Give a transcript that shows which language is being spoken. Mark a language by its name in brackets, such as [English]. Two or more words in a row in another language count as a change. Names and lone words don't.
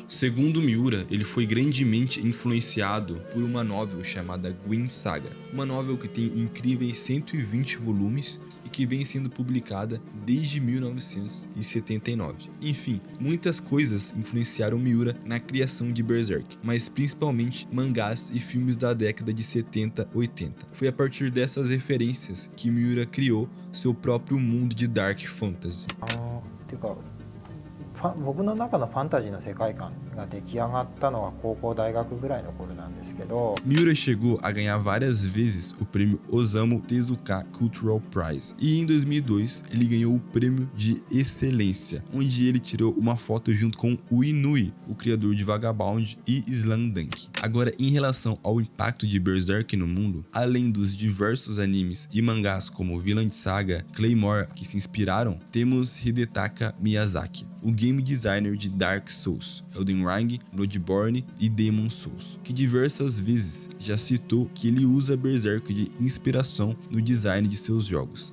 [Portuguese] Segundo Miura, ele foi grandemente influenciado por uma novel chamada Gwyn Saga, uma novel que tem incríveis 120 volumes e que vem sendo publicada desde 1979. Enfim, muitas coisas influenciaram Miura na criação de Berserk, mas principalmente mangás e filmes da década de 70-80. Foi a partir dessas referências que Miura criou seu próprio mundo de Dark Fantasy. [Japanese] ていうか僕の中のファンタジーの世界観が出来上がったのは高校大学ぐらいの頃なんですけど [Portuguese] Miura chegou a ganhar várias vezes o prêmio Osamu Tezuka Cultural Prize e em 2002 ele ganhou o prêmio de excelência, onde ele tirou uma foto junto com o Inui, o criador de Vagabond e Slamdunk. Agora, em relação ao impacto de Berserk no mundo, além dos diversos animes e mangás como Vinland Saga, Claymore que se inspiraram, temos Hidetaka Miyazaki, o game designer de Dark Souls, Elden Ring, Bloodborne e Demon Souls, que diversas vezes já citou que ele usa Berserk de inspiração no design de seus jogos.